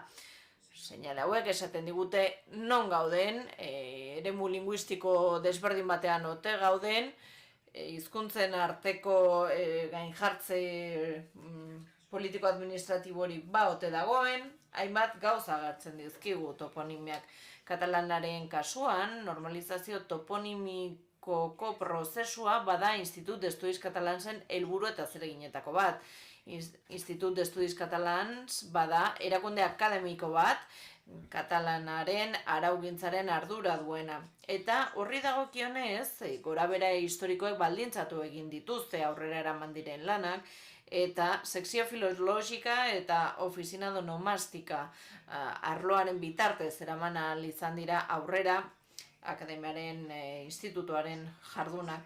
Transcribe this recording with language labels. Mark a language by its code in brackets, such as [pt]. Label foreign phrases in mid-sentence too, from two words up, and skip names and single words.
[eu] Seinale hauek esaten digute non gauden, eremu linguistiko desberdin batean ote gauden, hizkuntzen arteko gainjartze politiko-administratibori ote dagoen, hainbat gauza agertzen dizkigu toponimiak. Katalanaren kasuan, normalizazio toponimikoko prozesua bada Institut d'Estudis Catalansen helburu eta zereginetako bat. Institut d'Estudis Catalans bada erakunde akademiko bat, katalanaren araugintzaren ardura duena. Eta horri dagokionez, gorabehera historikoek baldintzatu egin dituzte aurrera eraman diren lanak, eta sekzio filologika eta ofizina onomastika arloaren bitartez eraman ahal izan dira aurrera akademiaren institutuaren jardunak.